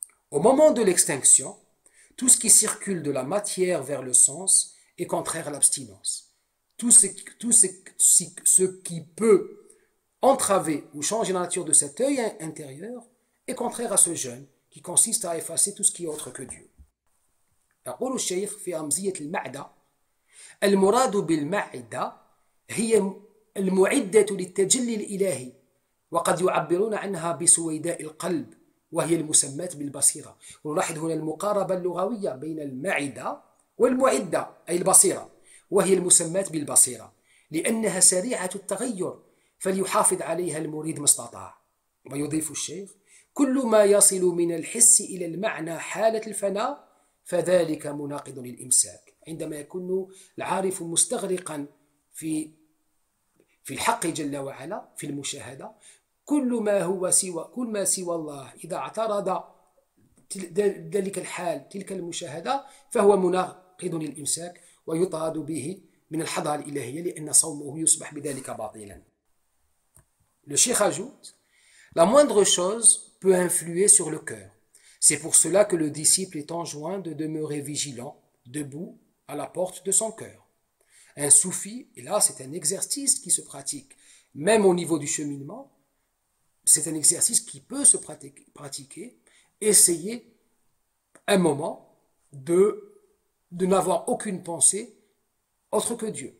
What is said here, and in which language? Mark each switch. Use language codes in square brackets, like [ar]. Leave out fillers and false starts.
[fr] Au moment de l'extinction, tout ce qui circule de la matière vers le sens est contraire à l'abstinence. Tout ce qui peut entraver ou changer la nature de cet œil intérieur est contraire à ce jeûne qui consiste à effacer tout ce qui est autre que Dieu. [ar] يقول الشيخ في رمزية المعدة: المراد بالمعدة هي المعدة للتجلي الإلهي، وقد يعبرون عنها بسويداء القلب، وهي المسماة بالبصيرة. ونلاحظ هنا المقاربة اللغوية بين المعدة والمعدة أي البصيرة، وهي المسماة بالبصيرة لأنها سريعة التغير فليحافظ عليها المريد ما استطاع. ويضيف الشيخ: كل ما يصل من الحس إلى المعنى حالة الفناء فذلك مناقض للإمساك. عندما يكون العارف مستغرقا في الحق جل وعلا في المشاهدة، كل ما سوى الله إذا اعترض ذلك الحال تلك المشاهدة فهو مناقض للإمساك ويطرد به من الحضارة الإلهية لأن صومه يصبح بذلك باطلا. [fr] Le cheikh ajoute: la moindre chose peut influer sur le cœur. C'est pour cela que le disciple est enjoint de demeurer vigilant, debout, à la porte de son cœur. Un soufi, et là c'est un exercice qui se pratique, même au niveau du cheminement, c'est un exercice qui peut se pratiquer, essayer un moment de n'avoir aucune pensée autre que Dieu.